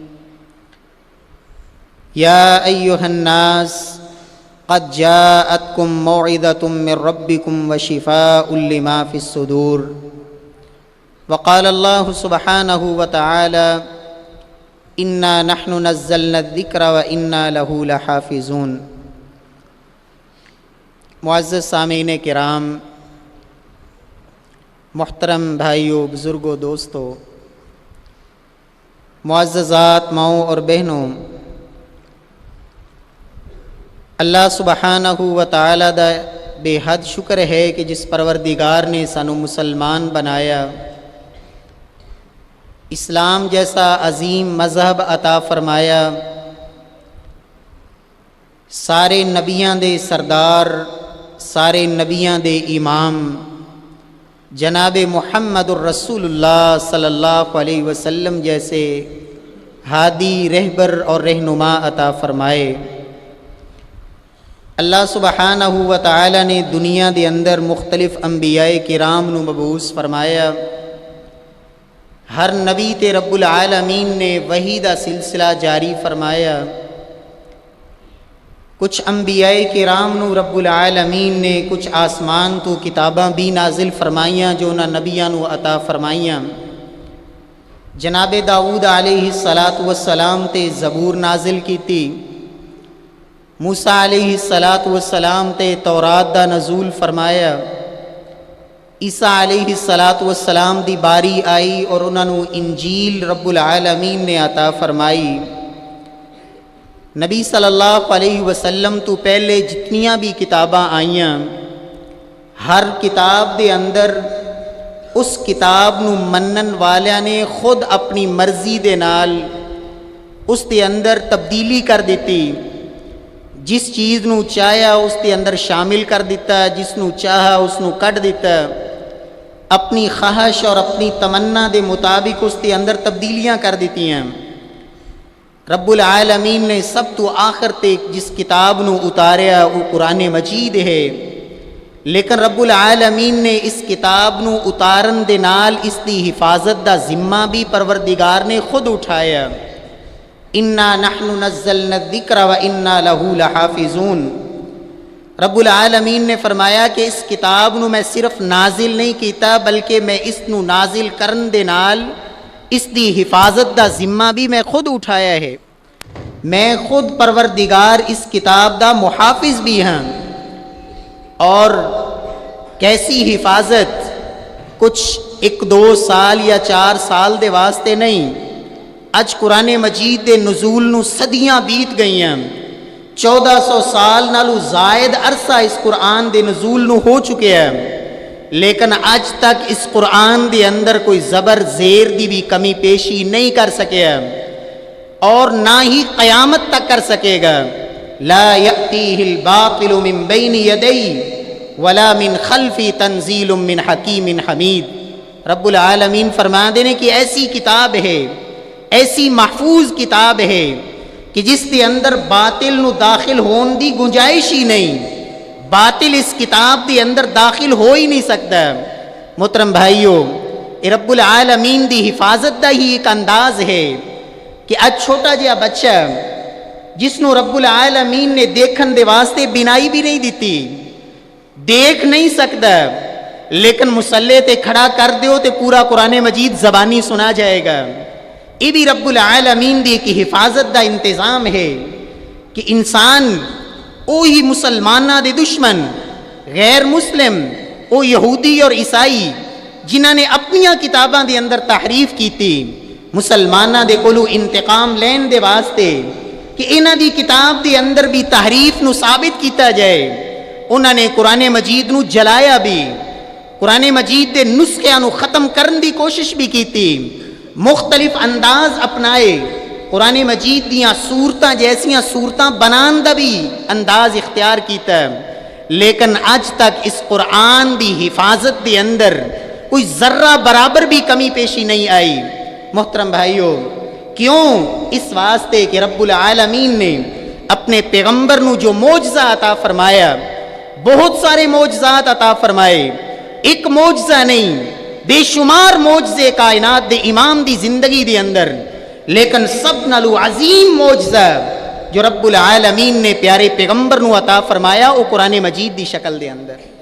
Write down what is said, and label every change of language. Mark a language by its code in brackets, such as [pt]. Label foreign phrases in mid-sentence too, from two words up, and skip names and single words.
[ar] يا أيها الناس قد جاءتكم موعظة من ربكم وشفاء لما في الصدور۔ وقال الله سبحانه وتعالى إنا نحن نزلنا الذكر وإنا له لحافظون۔ [pa] معزز سامعین کرام، محترم بھائیوں، بزرگوں، دوستوں، معززات ماؤں اور بہنوں، [ar] اللہ سبحانہ و تعالیٰ [pa] دا بے حد شکر ہے کہ جس پروردگار نے سانو مسلمان بنایا، اسلام جیسا عظیم مذہب عطا فرمایا، سارے نبیاں دے سردار، سارے نبیاں دے امام جناب محمد الرسول اللہ [ar] صلی اللہ علیہ وسلم [pa] جیسے ہادی، رہبر اور رہنما عطا فرمائے۔ [ar] اللہ سبحانہ و تعالی [pa] نے دنیا دے اندر مختلف انبیاء کرام نو مبعوث فرمایا۔ ہر نبی تے [ar] رب العالمین [pa] نے وحی دا سلسلہ جاری فرمایا۔ کچھ انبیاء کرام نو [ar] رب العالمین [pa] نے کچھ آسمان تو کتاباں بھی نازل فرمائیاں جو انہاں نبیاں نو عطا فرمائیاں۔ جناب داؤد [ar] علیہ السلام [pa] تے زبور نازل کیتی، موسیٰ [ar] علیہ السلام [pa] تے تورات دا نزول فرمایا، عیسیٰ [ar] علیہ السلام [pa] دی باری آئی اور انہاں نو انجیل [ar] رب العالمین [pa] نے عطا فرمائی۔ نبی [ar] صلی اللہ علیہ وسلم [pa] تو پہلے جتنیاں بھی کتاباں آئیاں، ہر کتاب دے اندر اس کتاب نو منن والیاں نے خود اپنی مرضی دے نال اس دے اندر تبدیلی کر دیتی، جس چیز نو چاہیا اس دے اندر شامل کر دیتا، جس نو چاہا اس نو کٹ دیتا، اپنی خواہش اور اپنی تمنا دے مطابق اس دے اندر تبدیلیاں کر دیتی ہیں۔ [ar] رب العالمین [pa] نے سب تو آخر تک جس کتاب نو اتاریا وہ قرآن مجید ہے، لیکن [ar] رب العالمین [pa] نے اس کتاب نو اتارن دے نال اس دی حفاظت دا ذمہ بھی پروردگار نے خود اٹھایا۔ [ar] انا نحن نزلنا الذکر و انا لہ لحافظون۔ رب العالمین [pa] نے فرمایا کہ اس کتاب نو میں صرف نازل نہیں کیتا بلکہ میں اس نو نازل کرن دے نال اس دی حفاظت دا ذمہ بھی میں خود اٹھایا ہے۔ میں خود پروردگار اس کتاب دا محافظ بھی ہاں۔ اور کیسی حفاظت؟ کچھ 1-2 سال یا 4 سال دے واسطے نہیں، اج قرآن مجید دے نزول نو صدیاں بیت گئی ہیں، 1400 سال نالو زائد عرصہ اس قرآن دے نزول نو ہو چکے ہیں، لیکن اج تک اس قرآن دے اندر کوئی زبر زیر دی بھی کمی پیشی نہیں کر سکے ہیں، اور نہ ہی قیامت تک کر سکے گا۔ [ar] لا یأتیہ الباطل من بین یدیہ ولا من خلفی تنزیل من حکیم حمید۔ رب العالمین [pa] فرما دینے کی ایسی کتاب ہے، ایسی محفوظ کتاب ہے کہ جس کے اندر باطل نو داخل ہون دی گنجائش ہی نہیں، باطل اس کتاب دے اندر داخل ہو ہی نہیں سکتا۔ محترم بھائیو، [ar] رب العالمین [pa] دی حفاظت دا ہی ایک انداز ہے کہ اج چھوٹا جہا بچہ جس نو [ar] رب العالمین [pa] نے دیکھن دے واسطے بینائی بھی نہیں دیتی، دیکھ نہیں سکتا، لیکن مسلح تے کھڑا کر دیو تے پورا قرآن مجید زبانی سنا جائے گا۔ یہ بھی [ar] رب العالمین [pa] دی کی حفاظت دا انتظام ہے کہ انسان اوہی مسلمانہ دے دشمن غیر مسلم او یہودی اور عیسائی جنہاں نے اپنیاں کتاباں دے اندر تحریف کیتی، مسلمانہ دے کولو انتقام لین دے واسطے کہ انہاں دی کتاب دے اندر بھی تحریف نو ثابت کیتا جائے، انہاں نے قرآن مجید نو جلایا بھی، قرآن مجید دے نسخیاں نو ختم کرن دی کوشش بھی کیتی، مختلف انداز اپنائے، قرآن مجید دیاں صورتاں جیسیاں صورتاں بنان دا بھی انداز اختیار کیتا، لیکن آج تک اس قرآن دی حفاظت دے اندر کوئی ذرہ برابر بھی کمی پیشی نہیں آئی۔ محترم بھائیو، کیوں؟ اس واسطے کہ [ar] رب العالمین [pa] نے اپنے پیغمبر نو جو معجزہ عطا فرمایا، بہت سارے معجزات عطا فرمائے، ایک معجزہ نہیں، بے شمار معجزے کائنات دے امام دی زندگی دے اندر، لیکن سب نالو عظیم معجزہ جو [ar] رب العالمین [pa] نے پیارے پیغمبر نو عطا فرمایا وہ قرآن مجید دی شکل دے اندر۔